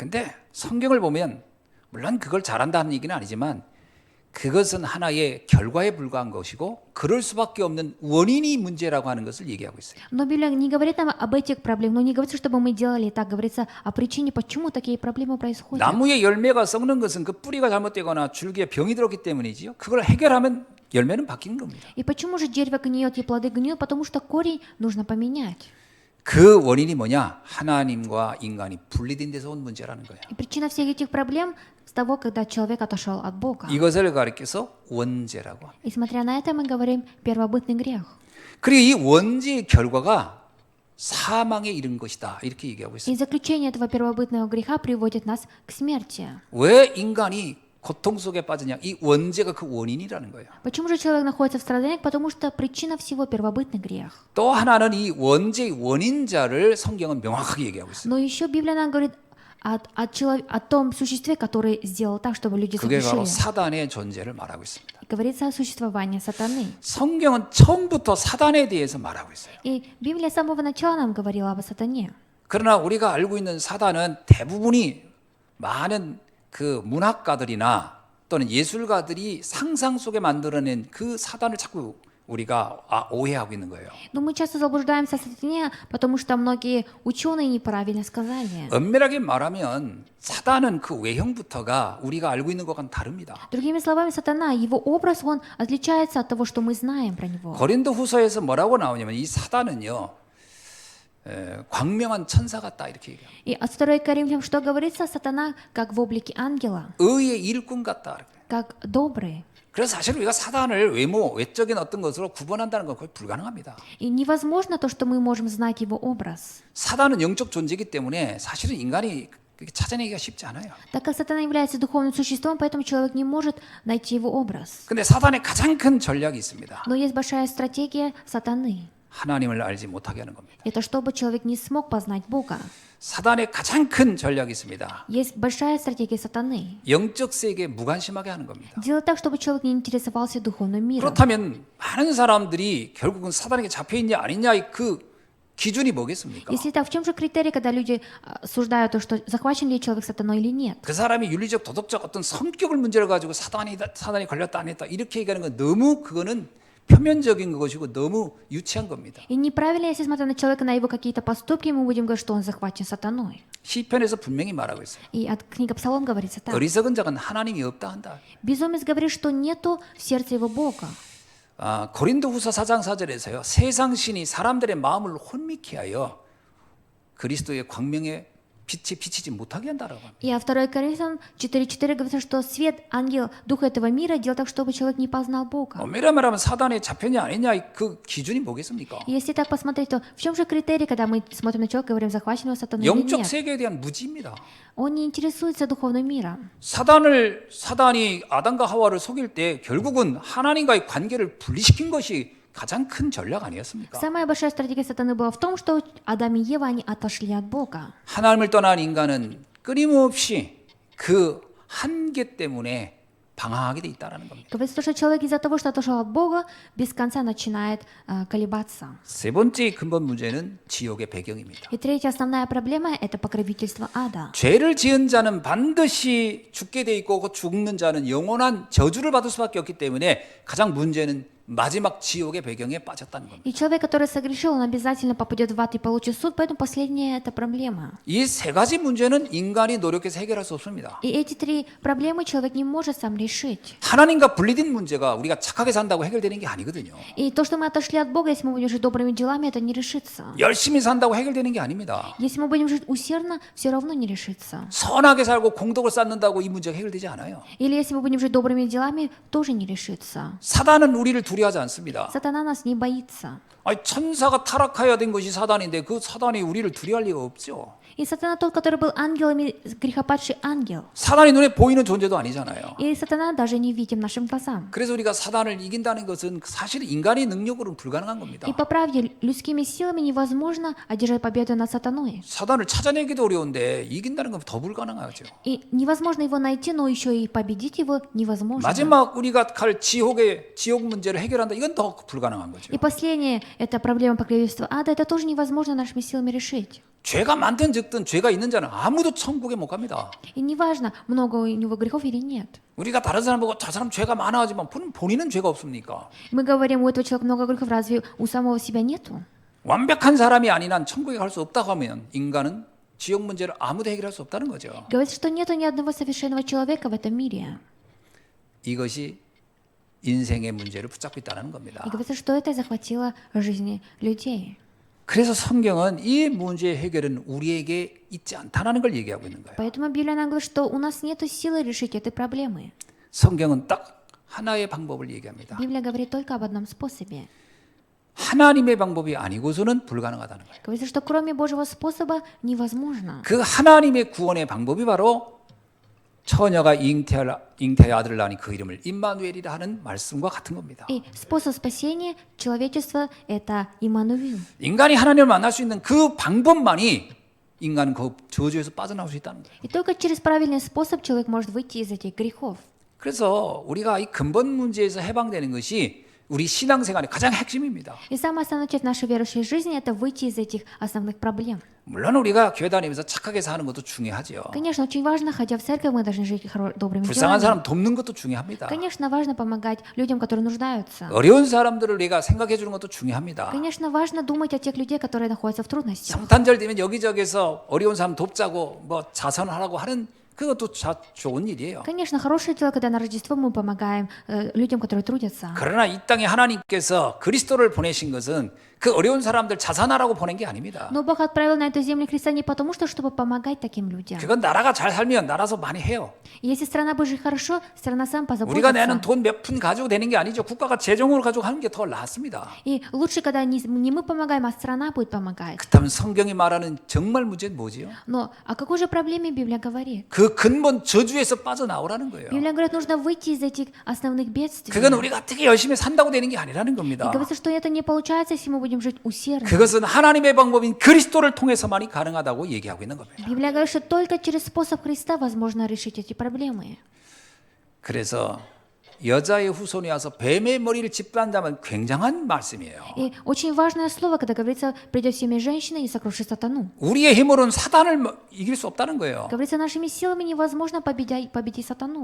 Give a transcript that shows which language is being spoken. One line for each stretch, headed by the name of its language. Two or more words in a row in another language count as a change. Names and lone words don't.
Korean: 근데 성경을 보면 물론 그걸 잘한다는 얘기는 아니지만 그것은 하나의 결과에 불과한 것이고 그럴 수밖에 없는 원인이 문제라고 하는 것을 얘기하고 있어요.
Russian: Но Библия не говорит нам об этих проблемах, но не говорится, чтобы мы делали так, говорится о причине, почему такие проблемы происходят.
Korean: 나무의 열매가 썩는 것은 그 뿌리가 잘못되거나 줄기에 병이 들었기 때문이지요. 그걸 해결하면 열매는 바뀌는 겁니다.
Russian: И почему же дерево гниет и плоды гниют? Потому что корень нужно поменять.
Korean: 그 원인이 뭐냐? 하나님과 인간이 분리된 데서 온 문제라는 거예요.
Russian: И причина всех этих проблем с того, когда человек отошел от Бога.
Korean: 이것을 가리켜서 원죄라고 합니다.
Russian: И смотря на это, мы говорим первобытный грех.
Korean: 그리고 이 원죄의 결과가 사망에 이른 것이다. 이렇게 얘기하고 있어요.
Russian: И заключение этого первобытного греха приводит нас к смерти.
Korean: 왜 인간이 고통 속에 빠지냐? 이 원죄가 그 원인이라는 거예요.
Russian: Почему же человек находится в страданиях? Потому что причина всего первобытный грех.
Korean: 또 하나는 이 원죄의 원인자를 성경은 명확하게 얘기하고 있어요.
Russian: Но еще Библия нам говорит о том существе, который сделал так, чтобы люди
Korean: 그게 바로
Russian: согрешили.
Korean: 사단의 존재를 말하고 있습니다.
Russian: И говорится о существовании сатаны.
Korean: 성경은 처음부터 사단에 대해서 말하고 있어요.
Russian: И Библия с самого начала нам говорила об сатане.
Korean: 그러나 우리가 알고 있는 사단은 대부분이 많은 그 문학가들이나 또는 예술가들이 상상 속에 만들어낸 그 사단을 자꾸 우리가 오해하고 있는 거예요.
Russian: Но мы часто заблуждаемся о сатане, потому что многие ученые неправильно сказали.
Korean: 엄밀하게 말하면 사단은 그 외형부터가 우리가 알고 있는 것과는 다릅니다.
Russian: Другими словами, сатана, его образ, он отличается от того, что мы знаем про него.
Korean: 고린도후서에서 뭐라고 나오냐면 이 사단은요 광명한 천사 같다 이렇게 얘기해요.
Russian: И от 2 Коринфянам что говорится? Сатана как в облике ангела,
Korean: 의의 일꾼 같다.
Russian: как добрый.
Korean: 그래서 사실 우리가 사단을 외적인 어떤 것으로 구분한다는 건 거의 불가능합니다.
Russian: И невозможно то, что мы можем знать его образ.
Korean: 사단은 영적 존재이기 때문에 사실은 인간이 그렇게 찾아내기가 쉽지 않아요.
Russian: Так как сатана является духовным существом, поэтому человек не может найти его образ.
Korean: 근데 사단의 가장 큰 전략이 있습니다.
Russian: Но есть большая стратегия сатаны.
Korean: 하나님을 알지 못하게 하는 겁니다.
Russian: Это чтобы человек не смог познать Бога.
Korean: 사단의 가장 큰 전략이 있습니다.
Russian: Есть большая стратегия сатаны.
Korean: 영적 세계에 무관심하게 하는 겁니다.
Russian: Делать так, чтобы человек не интересовался духовным миром.
Korean: 그렇다면 많은 사람들이 결국은 사단에게 잡혀 있냐 아니냐의 그 기준이 뭐겠습니까?
Russian: Если так, в чем же критерий, когда люди осуждают то, что захвачен ли человек сатаной или нет?
Korean: 그 사람이 윤리적 도덕적 어떤 성격을 문제로 가지고 사단이 걸렸다 안 했다 이렇게 얘기하는 건 너무 그거는 표면적인 것이고 너무 유치한 겁니다.
Russian: И неправильно, если смотря на человека, на его какие-то поступки, мы будем говорить, что он захвачен сатаной.
Korean: 시편에서 분명히 말하고 있어요.
Russian: И от книга Псалом говорится так.
Korean: 어리석은 자는 하나님이 없다 한다.
Russian: Безумец говорит, что нету в сердце его Бога.
Korean: 고린도후서 4장 4절에서요. 세상 신이 사람들의 마음을 혼미케 하여 그리스도의 광명에 빛이 비치지 못하게 한다라고 합니다.
Russian: И 2 Коринфянам 4:4 говорится, что свет, ангел, духа этого мира делал так, чтобы человек не познал Бога.
Korean: 엄밀히 말하면 사단에 잡혔냐 아니냐 그 기준이 뭐겠습니까?
Russian: И если так посмотреть, то в чем же критерий, когда мы смотрим на человека и говорим, захвачен его сатаной или
Korean: 영적
Russian: нет?
Korean: 세계에 대한 무지입니다.
Russian: Он не интересуется духовным миром.
Korean: 사단이 아담과 하와를 속일 때 결국은 하나님과의 관계를 분리시킨 것이 가장 큰 전략 아니었습니까?
Russian: Самая большая стратегия сатаны была в том, что Адам и Ева, они отошли от Бога.
Korean: 하나님을 떠난 인간은 끊임없이 그 한계 때문에 방황하게 돼 있다는 겁니다.
Russian: Говорится, что человек из-за того, что отошел от Бога, без конца начинает колебаться.
Korean: 세 번째 근본 문제는 지옥의 배경입니다.
Russian: И третья основная проблема – это покровительство ада.
Korean: 죄를 지은 자는 반드시 죽게 돼 있고 그 죽는 자는 영원한 저주를 받을 수밖에 없기 때문에 가장 문제는 마지막 지옥의 배경에 빠졌다는 겁니다.
Russian: И человек, который согрешил, он обязательно попадет в ад и получит суд, поэтому последняя – это проблема.
Korean: 이 세 가지 문제는 인간이 노력해서 해결할 수 없습니다.
Russian: И эти три проблемы человек не может сам решить.
Korean: 하나님과 분리된 문제가 우리가 착하게 산다고 해결되는 게 아니거든요.
Russian: И то, что мы отошли от Бога, если мы будем жить добрыми делами, это не решится.
Korean: 열심히 산다고 해결되는 게 아닙니다.
Russian: Если мы будем жить усердно, все равно не решится.
Korean: 선하게 살고 공덕을 쌓는다고 이 문제가 해결되지 않아요.
Russian: Или если мы будем жить добрыми делами, тоже не решится.
Korean: 사단은 우리를 두려워하지 않습니다.
Russian: Сатана нас не боится.
Korean: 아니, 천사가 타락하여야 된 것이 사단인데 그 사단이 우리를 두려워할 리가 없죠.
Russian: И сатана тот, который был ангелами, грехопадший ангел.
Korean: 사단이 눈에 보이는 존재도 아니잖아요.
Russian: И сатана даже не видим нашим глазам.
Korean: 그래서 우리가 사단을 이긴다는 것은 사실 인간의 능력으로는 불가능한 겁니다.
Russian: И по правде, людскими силами невозможно одержать победу над сатаной.
Korean: 사단을 찾아내기도 어려운데 이긴다는 건 더 불가능하죠.
Russian: И невозможно его найти, но еще и победить его невозможно.
Korean: 마지막 우리가 갈 지옥 문제를 해결한다. 이건 더 불가능한 거죠.
Russian: И последнее, это проблема покровительства ада, это тоже невозможно нашими силами решить.
Korean: 죄가 많든 적든 죄가 있는 자는 아무도 천국에 못 갑니다.
Russian: И неважно, много у него грехов или нет.
Korean: 우리가 다른 사람 보고 저 사람 죄가 많아 하지만 본인은 죄가 없습니까?
Russian: Мы говорим, у этого человека много грехов, разве у самого себя нету?
Korean: 완벽한 사람이 아닌 한 천국에 갈 수 없다고 하면 인간은 지옥 문제를 아무도 해결할 수 없다는 거죠.
Russian: Говорится, что нету ни одного совершенного человека в этом мире.
Korean: 이것이 인생의 문제를 붙잡고 있다는 겁니다.
Russian: И говорится, что это захватило жизни людей.
Korean: 그래서 성경은 이 문제의 해결은 우리에게 있지 않다는 걸 얘기하고 있는 거예요.
Russian: Поэтому Библия нам говорит, что у нас нет силы решить этой проблемы.
Korean: 성경은 딱 하나의 방법을 얘기합니다.
Russian: Библия говорит только об одном способе.
Korean: 하나님의 방법이 아니고서는 불가능하다는 거예요.
Russian: Говорится, что кроме Божьего способа невозможно.
Korean: 그 하나님의 구원의 방법이 바로 처녀가 잉태의 아들을 낳으니 그 이름을 임마누엘이라 하는 말씀과 같은 겁니다.
Russian: И способ спасения человечества – это Иммануил.
Korean: 인간이 하나님을 만날 수 있는 그 방법만이 인간은 그 저주에서 빠져나올 수 있다는 거예요.
Russian: И только через правильный способ человек может выйти из этих грехов.
Korean: 그래서 우리가 이 근본 문제에서 해방되는 것이 우리 신앙생활의 가장 핵심입니다.
Russian: И самая основная часть нашей верующей жизни – это выйти из этих основных проблем.
Korean: 물론 우리가 교회 다니면서 착하게 사는 것도 중요하죠.
Russian: Конечно, очень важно, ходя в церковь, мы должны жить добрыми
Korean: 불쌍한
Russian: делами.
Korean: 사람 돕는 것도 중요합니다.
Russian: Конечно, важно помогать людям, которые нуждаются.
Korean: 어려운 사람들을 우리가 생각해 주는 것도 중요합니다.
Russian: Конечно, важно думать о тех людей, которые находятся в трудностях.
Korean: 성탄절 되면 여기저기서 어려운 사람 돕자고 뭐 자선하라고 하는 그것도 좋은 일이에요.
Russian: Конечно, хорошее дело, когда на Рождество мы помогаем людям, которые трудятся.
Korean: 그러나 이 땅에 하나님께서 그리스도를 보내신 것은 그 어려운 사람들 자선하라고 보낸 게 아닙니다.
Russian: Но Бог отправил на эту землю Христа не потому, что чтобы помогать таким людям.
Korean: 그건 나라가 잘 살면 나라서 많이 해요.
Russian: И если страна будет жить хорошо, страна сам
Korean: 우리가 내는
Russian: позаботится.
Korean: 돈 몇 푼 가지고 되는 게 아니죠. 국가가 재정으로 가지고 하는 게 더 낫습니다.
Russian: И лучше, когда не мы помогаем, а страна будет помогать.
Korean: 그렇다면 성경이 말하는 정말 문제는 뭐지요?
Russian: Но о какой же проблеме Библия говорит?
Korean: 그 근본 저주에서 빠져나오라는 거예요.
Russian: Библия говорит, нужно выйти из этих основных бедствий.
Korean: 그건 우리가 어떻게 열심히 산다고 되는 게 아니라는
Russian: И
Korean: 겁니다.
Russian: говорится, что это не получается, если мы будем жить усердно.
Korean: 그것은 하나님의 방법인 그리스도를 통해서만이 가능하다고 얘기하고 있는 겁니다.
Russian: Библия говорит, что только через способ Христа возможно решить эти проблемы.
Korean: 그래서 여자의 후손이 와서 뱀의 머리를 짓밟는다면 굉장한 말씀이에요.
Russian: И очень важное слово, когда говорится, придет семя женщины и сокрушит сатану.
Korean: 우리의 힘으로는 사단을 이길 수 없다는 거예요.
Russian: Говорится, нашими силами невозможно победить сатану.